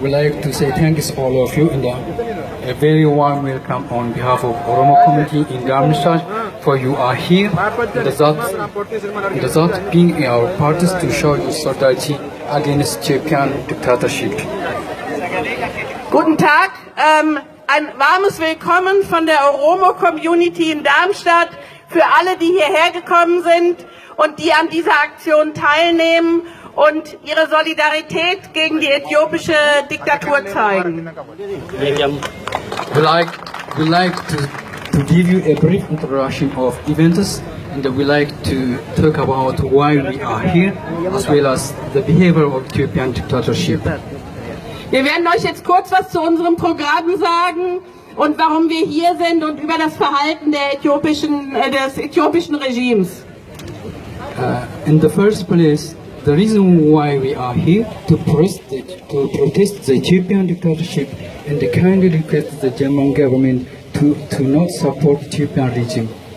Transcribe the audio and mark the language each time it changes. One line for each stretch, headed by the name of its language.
English: We'd like to say thanks to all of you and a very warm welcome on behalf of Oromo community in Darmstadt for you are here. That being our parties to show your solidarity against Ethiopian dictatorship.
German: Guten Tag, ein warmes Willkommen von der Oromo Community in Darmstadt für alle, die hierher gekommen sind und die an dieser Aktion teilnehmen und ihre Solidarität gegen die äthiopische Diktatur zeigen.
English: We like to give you a brief introduction of events, and we like to talk about why we are here, as well as the behavior of Ethiopian dictatorship.
German: Wir werden euch jetzt kurz was zu unserem Programm sagen und warum wir hier sind und über das Verhalten des äthiopischen Regimes.
English: In the first place, the reason why we are here to protest the Ethiopian dictatorship and kindly request the German government to not support Ethiopian regime.